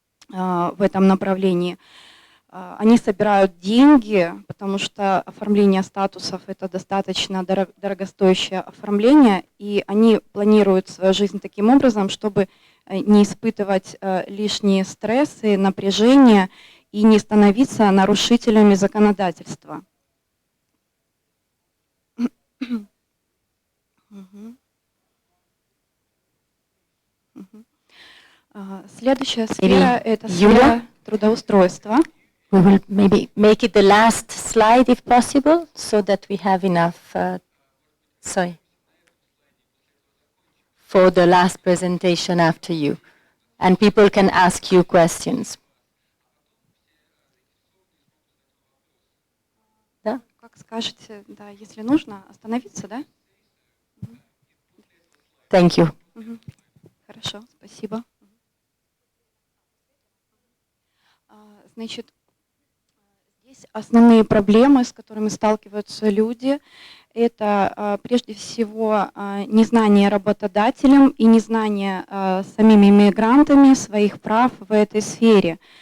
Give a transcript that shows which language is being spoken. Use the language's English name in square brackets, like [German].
[Russian] в этом направлении. Они собирают деньги, потому что оформление статусов – это достаточно дорогостоящее оформление, и они планируют свою жизнь таким образом, чтобы не испытывать лишние стрессы, напряжения и не становиться нарушителями законодательства. Следующая сфера – это сфера трудоустройства. [English] We will maybe make it the last slide if possible, so that we have enough, for the last presentation after you. And people can ask you questions. [Russian] Да? Как скажете, да, если нужно, остановиться, да? [English] Thank you. [Russian] Хорошо, спасибо. Значит, здесь основные проблемы, с которыми сталкиваются люди, это прежде всего незнание работодателем и незнание самими мигрантами своих прав в этой сфере.